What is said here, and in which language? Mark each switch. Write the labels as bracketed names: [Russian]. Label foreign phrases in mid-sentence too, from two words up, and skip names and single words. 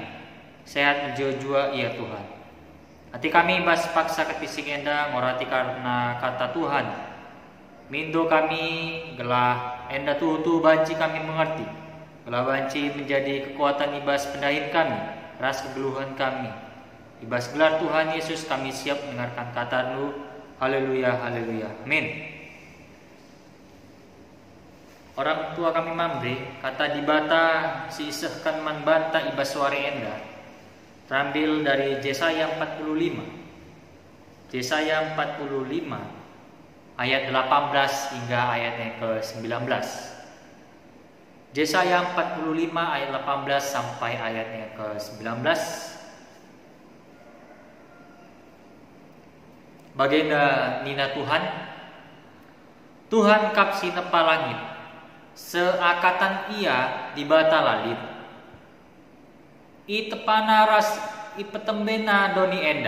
[Batak Karo] Sehat menjua-jua iya Tuhan. Hati kami bas paksa kepising enda ngorati karena kata Tuhan. Mindo kami gelah enda tuhu banci kami mengerti. Gelah banci [Indonesian] menjadi kekuatan [Batak Karo] ibas pendahin kami. Ras kegeluhan kami. Ibas gelar Tuhan Yesus [Indonesian] kami siap mendengarkan kata-Mu. [Batak Karo] Haleluya, haleluya. Amin. Orang tua kami Mambre, kata dibata si isehkan man banta ibas suare enda. [Indonesian] Terambil dari Yesaya 45. Yesaya 45 ayat 18 hingga ayatnya ke-19. Yesaya 45 ayat 18 sampai ayatnya ke-19. [Batak Karo] Bagenda nina Tuhan. Tuhan kapsi nepa langit. Seakatan ia di bata lalit. I tepana ras i petembena doni enda.